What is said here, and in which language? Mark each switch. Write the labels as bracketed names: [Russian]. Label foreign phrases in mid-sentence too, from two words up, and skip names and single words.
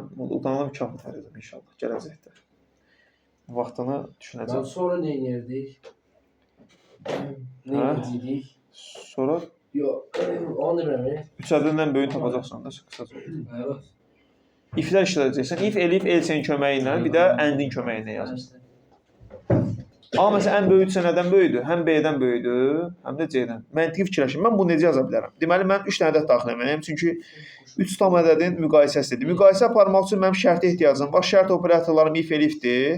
[Azerbaijani] Udanıla mükafat verəcəm inşallah, gələcəkdə. Vaxtını düşünəcəm. Sonra nə edirdik? Nə edirdik? Sonra Yox, onu demirəm. 3 ədədindən böyüyünü tapacaqsan da, qısaca. Evet. İflər işlədəcəksən. If, elif, else-in köməyi ilə, bir də and-in köməyi ilə yazırsan. A məsələn ən böyüksə nədən böyükdür? Həm B-dən böyükdür, həm də C-dən. Məntiqi fikirləşin. Mən bunu necə yaza bilərəm? Deməli mən 3 dənə ədəd daxil etməliyəm. Çünki 3 tam ədədin müqayisəsidir. Müqayisə aparmaq üçün mənim şərtə ehtiyacım var. Şərt operatorlarım if, elifdir.